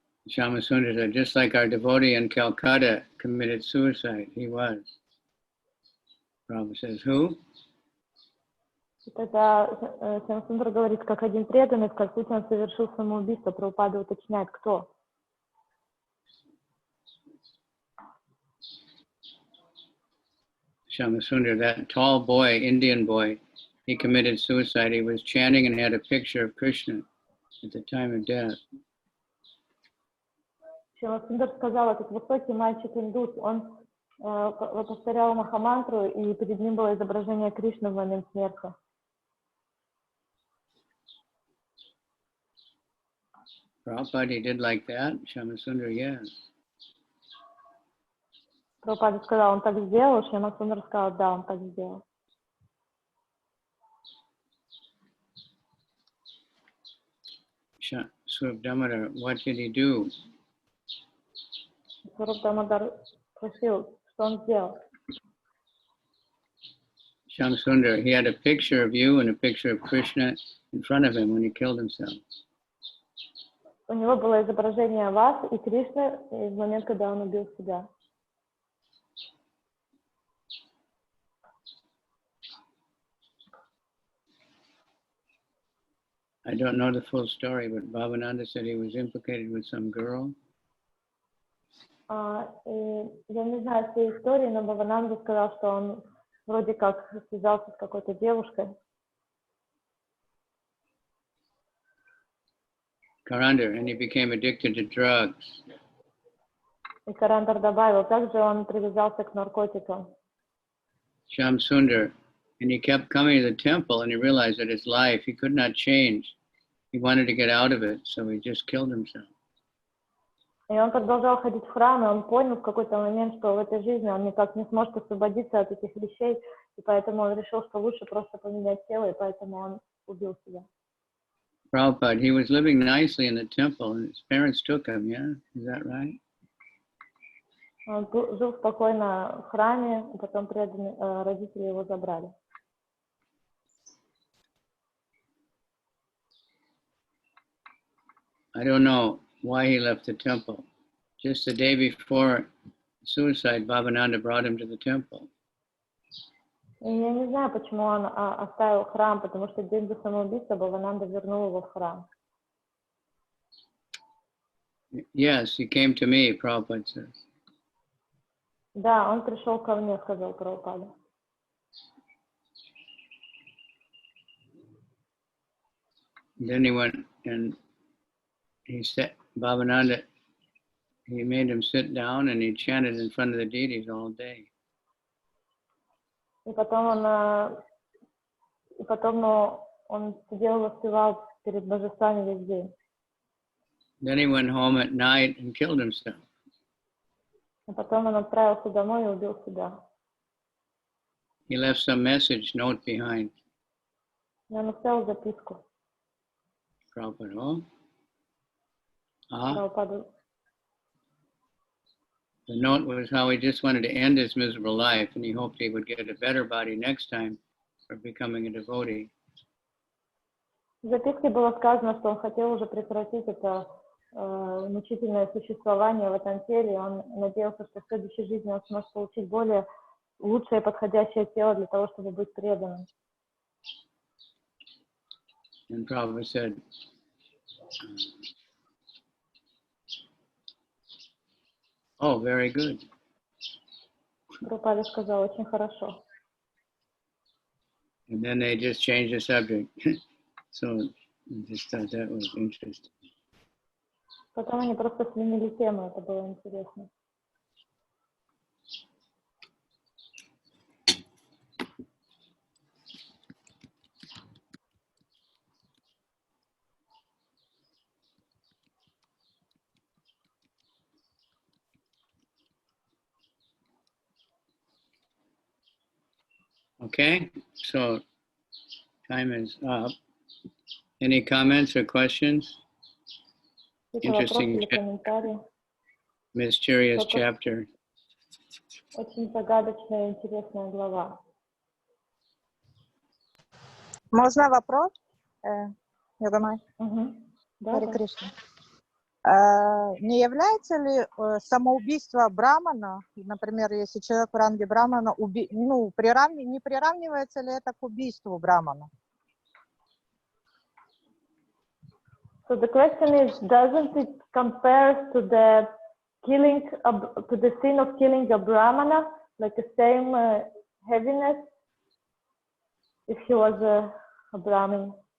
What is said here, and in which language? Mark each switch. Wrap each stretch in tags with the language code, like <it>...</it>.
<en>Shamasundar said, just like our devotee in Calcutta committed suicide, he was. Prabhupada says, who?</en> <ru>И тогда Шьямасундар говорит, как один преданный в Калькутте он совершил самоубийство. Прабхупада уточняет, кто.</ru> <en>Shamasundar, that tall boy, Indian boy, he committed suicide. He was chanting and had a picture of Krishna at the time of death.</en> <ru>Шьямасундар сказал, этот высокий мальчик-индус, он повторял махамантру, и перед ним было изображение Кришны в момент смерти.</ru> <en>Prabhupada, he did like that? Shamasundar, yes.</en> <ru>Прабхупада сказал, он так сделал, Шьямасундар сказал, да, он так сделал.</ru> <en>Swarup Damodar, what did he do?</en> <ru>Сваруб Дамодар спросил, что он сделал.</ru> <en>Shamasundar, he had a picture of you and a picture of Krishna in front of him when he killed himself.</en> <ru>У него было изображение вас и Кришны в момент, когда он убил себя.</ru> <en>I don't know the full story, but Bhavananda said he was implicated with some girl.</en> <ru>Я не знаю всей истории, но Бхавананда сказал, что он вроде как связался с какой-то девушкой.</ru> <en>Karandar, and he became addicted to drugs.</en> <ru>И Карандар добавил, также он привязался к наркотикам.</ru> <en>Shamsundar, and he kept coming to the temple and he realized that his life, he could not change. He wanted to get out of it, so he just killed himself.</en> <ru>И он продолжал ходить в храм, и он понял в какой-то момент, что в этой жизни он никак не сможет освободиться от этих вещей, и поэтому он решил, что лучше просто поменять тело, и поэтому он убил себя.</ru> <en>Prabhupada, he was living nicely in the temple and his parents took him, yeah? Is that right?</en> <ru>Он жил спокойно в храме, и потом родители его забрали.</ru> <en>I don't know why he left the temple. Just the day before suicide, Bhavananda brought him to the temple.</en> <ru>И я не знаю, почему он оставил храм, потому что день до самоубийства Бхавананда вернул его в храм.</ru> <en>Yes, he came to me, Prabhupada says.</en> <ru>Да, он пришел ко мне, сказал Прабхупада.</ru> <en>Then he went and he said, Bhavananda, he made him sit down and he chanted in front of the deities all day.</en> <ru>И потом он сидел и воспевал перед божествами весь день.</ru> <en>Then he went home at night and killed himself.</en> <ru>И потом он отправился домой и убил себя.</ru> <en>He left some message note behind.</en> <ru>И он оставил записку.</ru> <en>Prabhupada, oh?</en> <ru>Прабхупаду.</ru> <en>The note was how he just wanted to end his miserable life and he hoped he would get a better body next time for becoming a devotee.</en> <ru>В записке было сказано, что он хотел уже прекратить это мучительное существование в этом теле. Он надеялся, что в следующей жизни он сможет получить более лучшее подходящее тело для того, чтобы быть преданным.</ru> <en>And Prabhupada said, oh, very good.</en> <ru>Прабхупада сказал, очень хорошо.</ru> <en>And then they just changed the subject. So I just thought that was interesting.</en> <ru>Потом они просто сменили тему, это было интересно.</ru> <en>Okay, so time is up. Any comments or questions? Interesting, mysterious chapter.</en> <ru>Очень загадочная и интересная глава. Можно вопрос? Йогамай. Да, Харе Кришна. Не является ли самоубийство брамана, например, если человек в ранге брамана, не приравнивается ли это к убийству брамана?</ru> <en>So the question is, doesn't it compare to the killing, to the sin of killing a brahmana, like the same heaviness, if he was a brahmin?</en>